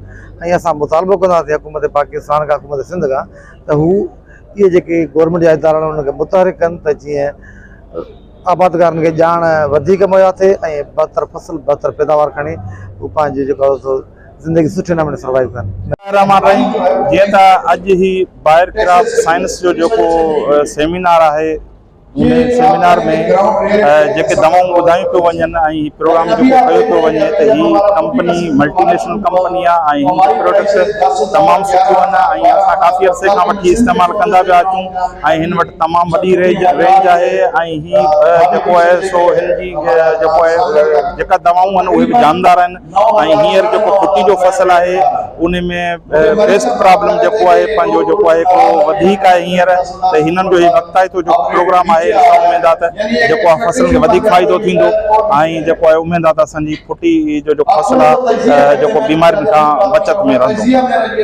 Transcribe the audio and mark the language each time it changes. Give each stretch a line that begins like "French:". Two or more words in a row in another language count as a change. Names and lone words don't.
Sindhi: ऐं असां मुतालबो कंदासीं हुकूमत पाकिस्तान खां, हुकूमत सिंध खां, त हू इहे जेके गवर्नमेंट जा इदारा आहिनि उनखे मुतहरिक कनि त जीअं आबादगारनि खे ॼाण वधीक मुहैया थिए ऐं बहितर फसल बहितर पैदावार खणी हू पंहिंजो जेको आहे सो ज़िंदगी सुठे नमूने सर्वाइव कनि। जीअं त अॼु ही बायर क्राफ्ट साइंस जो जेको सेमिनार आहे, उन सेमिनार में जेके दवाऊं ॿुधायूं पियो वञनि ऐं प्रोग्राम जेको कयो पियो वञे त ही कंपनी
English: multinational company
Sindhi: आहे ऐं हिन जा प्रोडक्ट्स तमामु सुठियूं आहिनि ऐं असां काफ़ी अरसे खां वठी इस्तेमालु कंदा पिया अचूं ऐं हिन वटि तमामु वॾी रेंज आहे। ऐं ही जेको आहे सो हिन जी जेको आहे जेका दवाऊं आहिनि उहे बि जानदार आहिनि। ऐं हींअर जेको फुटी जो फसल आहे उन में
English: pest problem
Sindhi: जेको आहे पंहिंजो जेको आहे हिकिड़ो वधीक आहे हींअर, त हिननि जो ही वक़्ताइतो जेको प्रोग्राम आहे उम्मीद आहे त जेको आहे फसल खे वधीक फ़ाइदो थींदो ऐं जेको आहे उम्मीद आहे त असांजी फुटी जो फसल आहे जेको बीमारियुनि खां बचत में रहंदो।